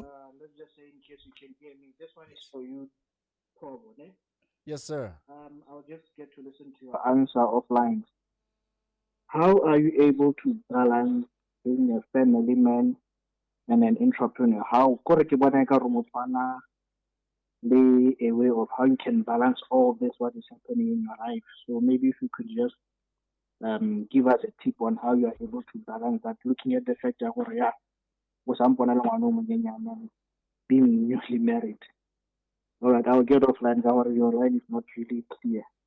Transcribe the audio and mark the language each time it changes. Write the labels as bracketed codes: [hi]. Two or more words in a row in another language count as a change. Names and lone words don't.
[en] let's just say, in case you can hear me, this one is for you, Thobo, ne? Yes, sir. I'll just get to listen to your answer offline. How are you able to balance being a family man and an entrepreneur? How [st] kore ke bona ekare o motho a na le [en] a way of how you can balance all this, what is happening in your life? So maybe if you could just give us a tip on how you are able to balance that, looking at the fact that yeah, being newly married. All right, I'll get offline. Your line is not really clear.